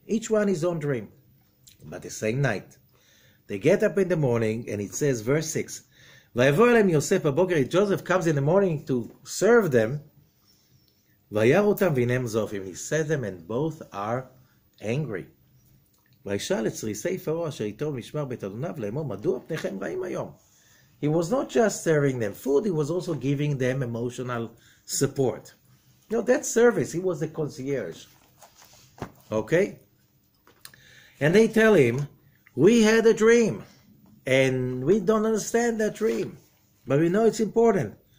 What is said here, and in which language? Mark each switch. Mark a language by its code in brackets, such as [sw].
[en] Each one his own dream. But the same night. They get up in the morning, and it says, verse 6, [he] ויבוא אליהם יוסף בבוקר, [en] Joseph comes in the morning to serve them, [he] וירא אותם והנם זופים. [en] He said them, and both are angry. [he] וישאל את צריסי פרעה אשר איתו משמר בית אדוניו לאמור, מדוע פניכם רעים היום? [en] He was not just serving them food, he was also giving them emotional support. That service, he was the concierge. Okay? And they tell him, we had a dream, and we don't understand that dream, but we know it's important.